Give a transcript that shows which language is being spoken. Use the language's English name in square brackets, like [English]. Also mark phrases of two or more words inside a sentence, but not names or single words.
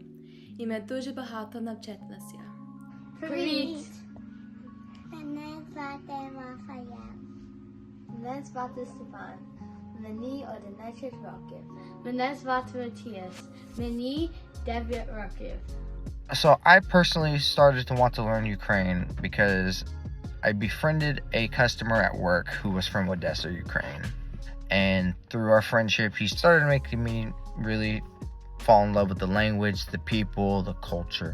[Ukrainian] І ми дуже багато навчилися. Привіт! Мене звати Рафаел. Мене звати Степан. Мені 11 років. Мене звати Матіас. Мені 9 років. [English] So I personally started to want to learn Ukraine because I befriended a customer at work who was from Odessa, Ukraine. And through our friendship, he started making me really fall in love with the language, the people, the culture.